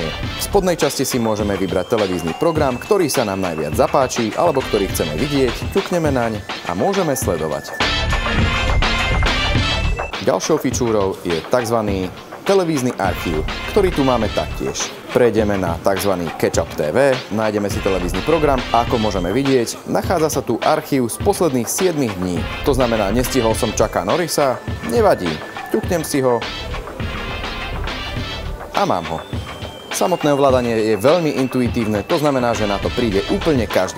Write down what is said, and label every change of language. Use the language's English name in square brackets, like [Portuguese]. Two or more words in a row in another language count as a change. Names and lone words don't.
[Slovak] V spodnej časti si môžeme vybrať televízny program, ktorý sa nám najviac zapáči alebo ktorý chceme vidieť, ťukneme naň a môžeme sledovať. Ďalšou fičúrou je tzv. Televízny archív, ktorý tu máme taktiež. Prejdeme na tzv. [English] Catch-up TV, [Slovak] nájdeme si televízny program a ako môžeme vidieť, nachádza sa tu archív z posledných 7 dní. To znamená, nestihol som Chucka Norrisa, nevadí, ťuknem si ho a mám ho. Samotné ovládanie je veľmi intuitívne, to znamená, že na to príde úplne každý.